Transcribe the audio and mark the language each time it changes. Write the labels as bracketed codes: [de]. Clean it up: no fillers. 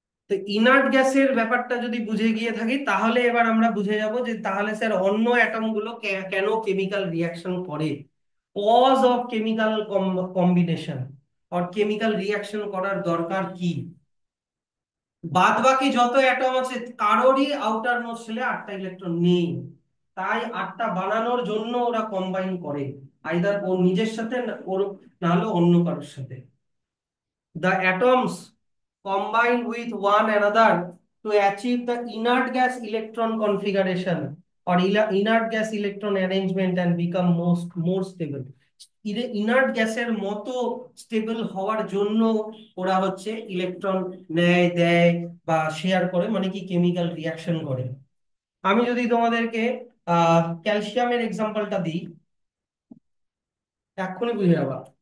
[bn] তো ইনার্ট গ্যাসের ব্যাপারটা যদি বুঝে গিয়ে থাকি, তাহলে এবার আমরা বুঝে যাব যে তাহলে স্যার অন্য অ্যাটম গুলো কেন কেমিক্যাল রিয়াকশন করে, [en] cause of chemical combination, [bn] আর chemical reaction করার দরকার কি। বাদ বাকি যত অ্যাটম আছে কারোরই আউটার মোস্ট শেলে 8টা ইলেকট্রন নেই। তাই 8টা বানানোর জন্য ওরা কম্বাইন করে, আইদার ওর নিজের সাথে ওর, না হলে অন্য কারোর সাথে। [en] The atoms combine with one another to achieve the inert gas electron configuration or inert gas electron arrangement and become more stable. [bn] Inert গ্যাসের মতো স্টেবল হওয়ার জন্য ওরা হচ্ছে ইলেকট্রন নেয়, দেয় বা শেয়ার করে, মানে কি কেমিক্যাল রিয়াকশন করে। আমি যদি তোমাদেরকে ক্যালসিয়ামের এক্সাম্পলটা দিই, এক্ষুনি বুঝে যাবা।